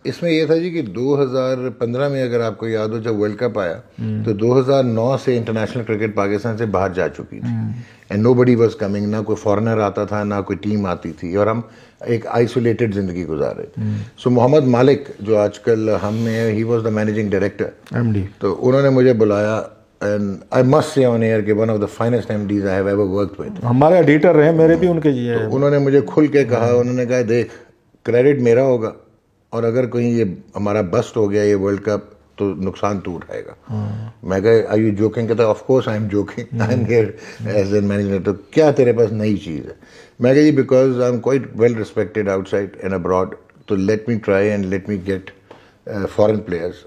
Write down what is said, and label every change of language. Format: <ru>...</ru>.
<ur>اس میں یہ تھا جی کہ 2015 میں اگر آپ کو یاد ہو جب ورلڈ کپ آیا, تو 2009 سے انٹرنیشنل کرکٹ پاکستان سے باہر جا چکی تھی,</ur> <en>and nobody was coming,</en> <ur>نہ کوئی فارنر آتا تھا, نہ کوئی ٹیم آتی تھی, اور ہم ایک آئسولیٹڈ زندگی گزار رہے تھے. سو محمد مالک جو آج کل ہم میں,</ur> <en>he was the managing director, MD,</en> <ur>تو انہوں نے مجھے بلایا,</ur> <en>and I must say on air کہ one of the finest MDs I have ever worked with.</en> <ur>ہمارے ایڈیٹر رہے, میرے بھی ان کے یہ ہے. انہوں نے مجھے کھل کے کہا, انہوں نے کہا دیکھ کریڈٹ میرا ہوگا, اور اگر کہیں یہ ہمارا بسٹ ہو گیا یہ ورلڈ کپ تو نقصان تو اٹھائے گا.</ur> <en>میں کہا are you joking, کہتا of course I am joking, I am here as a manager.</en> <ur>تو کیا تیرے پاس نئی چیز ہے؟ میں کہا جی</ur> <en>Because I am quite well respected outside and abroad, تو let me try and let me get foreign players.</en>